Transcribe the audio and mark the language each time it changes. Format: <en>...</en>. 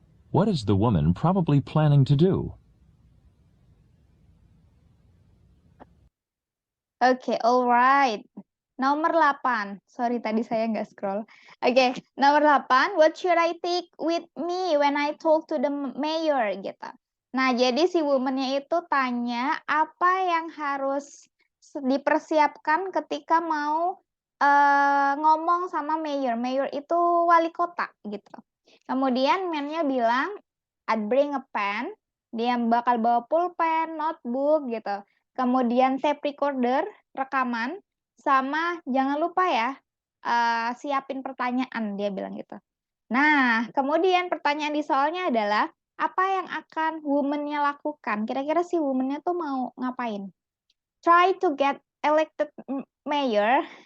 <en>What is the woman probably planning to do?</en> <id>Oke, alright. Nomor 8. Sorry, tadi saya nggak scroll. Oke, nomor 8.</id> <en>What should I take with me when I talk to the mayor?</en> <id>Gitu. Nah, jadi si woman-nya itu tanya apa yang harus dipersiapkan ketika mau ngomong sama mayor. Mayor itu wali kota gitu. Kemudian man-nya bilang,</id> <en>I'd bring a pen.</en> <id>Dia bakal bawa pulpen, notebook gitu. Kemudian tape recorder, rekaman. sama jangan lupa ya, siapin pertanyaan, dia bilang gitu. Nah, kemudian pertanyaan di soalnya adalah, apa yang akan woman-nya lakukan? Kira-kira si woman-nya tuh mau ngapain?</id> <en>Try to get elected mayor.</en>